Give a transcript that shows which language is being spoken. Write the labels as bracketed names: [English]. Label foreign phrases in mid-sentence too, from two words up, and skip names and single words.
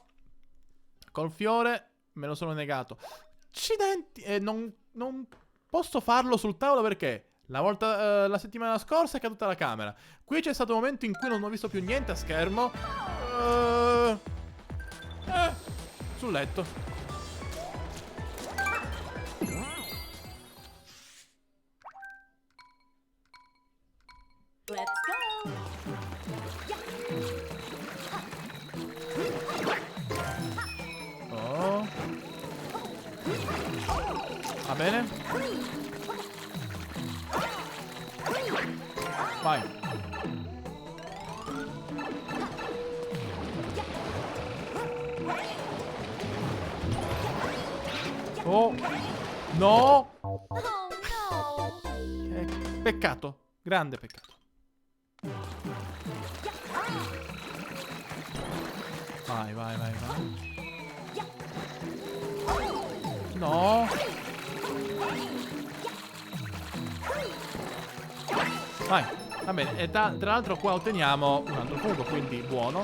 [Italian] Col fiore me lo sono negato. Accidenti. Non posso farlo sul tavolo perché la settimana scorsa è caduta la camera. Qui c'è stato un momento in cui non ho visto più niente a schermo. Sul letto. [English] Let's go. Oh. [Italian] Va bene. Vai. Oh. No. Oh no. Peccato. Grande peccato. Vai, vai, vai, vai. No. Vai. Va bene. E tra l'altro qua otteniamo un altro fungo, quindi buono.